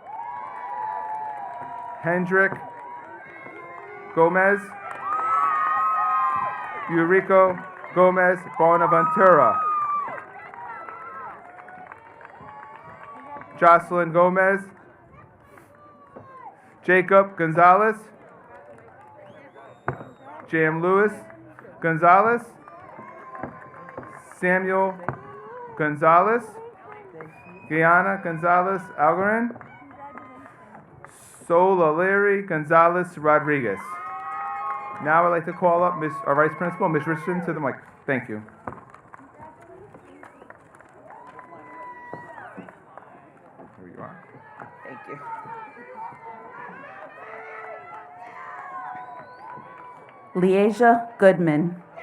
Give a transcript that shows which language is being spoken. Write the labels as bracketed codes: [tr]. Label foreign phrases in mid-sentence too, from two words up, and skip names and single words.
[en] Hendrik Gomez. Eurico Gomez Bonaventura. Jocelyn Gomez. Jacob Gonzalez, Jam Lewis Gonzalez, Samuel Gonzalez, Guyana Gonzalez Algarin, Solaliri Gonzalez Rodriguez. Now I'd like to call up our Vice Principal, Ms. Richardson, to the mic. Thank you. Here you are. Thank you. Leasia Goodman.